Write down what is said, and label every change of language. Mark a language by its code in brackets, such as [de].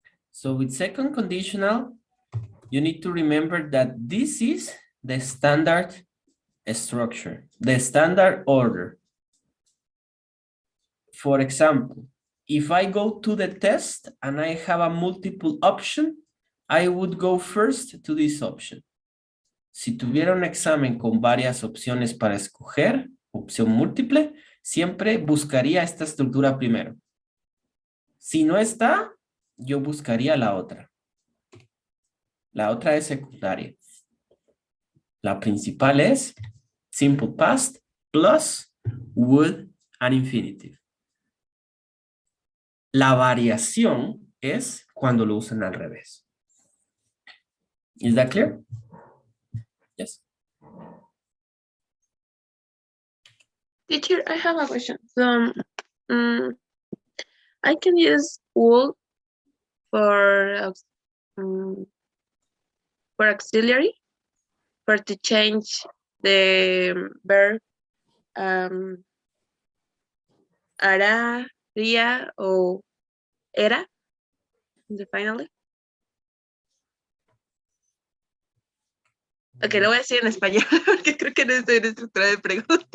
[en] So with second conditional, you need to remember that this is the standard structure, the standard order. For example, if I go to the test and I have a multiple option, I would go first to this option. [es] Si tuviera un examen con varias opciones para escoger, opción múltiple, siempre buscaría esta estructura primero. Si no está, yo buscaría la otra. La otra es secundaria. La principal es [en] simple past plus would and infinitive. [es] La variación es cuando lo usan al revés. [en] Is that clear? Yes. Teacher, I have a question. So, I can use would for auxiliary, for to change the verb [es] hará, haría o era, [en] finally. [es] Ok, lo voy a decir en español porque creo que no estoy en estructura de preguntas.